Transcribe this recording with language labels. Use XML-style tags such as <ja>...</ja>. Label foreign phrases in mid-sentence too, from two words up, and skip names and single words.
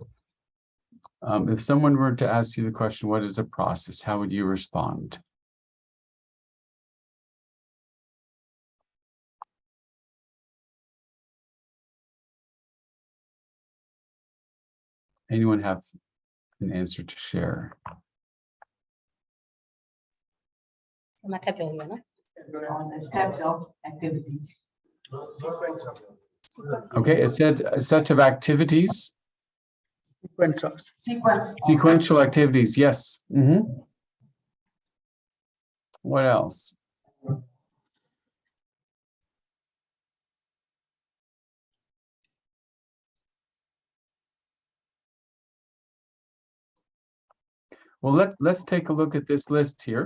<en>If someone were to ask you the question, what is a process? How would you respond? Anyone have an answer to share?</en> <my>ဒီမှာထပ်ပြောပြနော်</my> <en>On the steps of activities. Okay, it said a set of activities. Sequential activities, yes. What else? Well, let's take a look at this list here.</en>